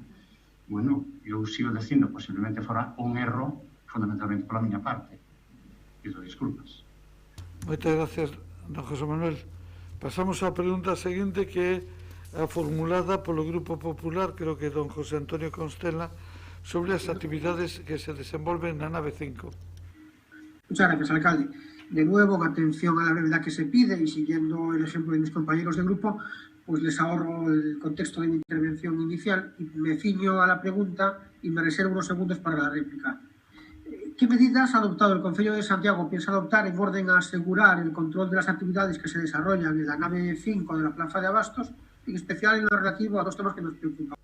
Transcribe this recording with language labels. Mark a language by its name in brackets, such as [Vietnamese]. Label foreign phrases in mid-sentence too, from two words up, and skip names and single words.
[Galician] Bueno, eu sigo dicindo, posiblemente fora un erro, fundamentalmente pola miña parte. Pido disculpas. Moitas gracias, don José Manuel. Pasamos á pregunta seguinte, que é a formulada polo Grupo Popular, creo que don José Antonio Constela, sobre as actividades que se desenvolven na nave 5. [Spanish] Muchas gracias, alcalde. De nuevo, en atención a la brevedad que se pide y siguiendo el ejemplo de mis compañeros de grupo, pues les ahorro el contexto de mi intervención inicial y me ciño a la pregunta y me reservo unos segundos para la réplica. ¿Qué medidas ha adoptado el Concello de Santiago piensa adoptar en orden a asegurar el control de las actividades que se desarrollan en la nave 5 de la Plaza de Abastos en especial en lo relativo a dos temas que nos preocupan.